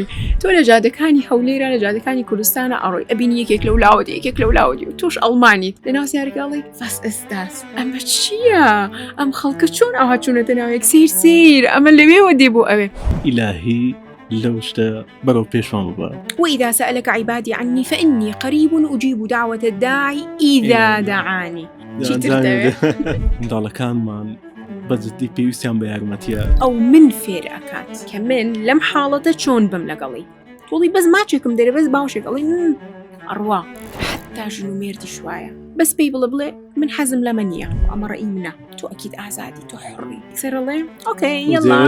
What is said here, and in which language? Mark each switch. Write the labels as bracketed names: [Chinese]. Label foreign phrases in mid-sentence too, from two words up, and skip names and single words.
[Central Kurdish] تۆ لە جادەکانی هەولێرە لە جادەکانی کوردستانە ئەڕۆی ئەبین یەکێک لەو لاوەدی یەکێک لەو لاوەدی و تۆش ئەڵمانیت لەناو سیارەگاڵی فەس ئەستاس ئەمە چییە؟ ئەم خەڵکە چۆن ئەوها چوونەتە ناوێک سیر ئەمە لەوێوە دێ بۆ ئەوێ. ئیلاهی لەو شتە بەرەو پێشوان ببە. [Arabic] وإذا سألك عبادي عني فإني قريب أجيب دعوة الداعي إذا دعاني. [Central Kurdish] منداڵەکانمان بەجددی پێویستیان بە یارمەتیە ئەو من فێر ئەکات کە من لەم حاڵەتە چۆن بم لەگەڵی توڵی بەس ماچێکم دەرێ بەس باوشێک ئەڵێ ئەڕوا حتا ژن و مێردی شوایە بەس پێی بڵێ من حەزم لەمە نییە ئەمە ڕێی منە تۆ ئەکید ئازادی تۆ حڕی سەرڵێ ئۆکەی یەڵا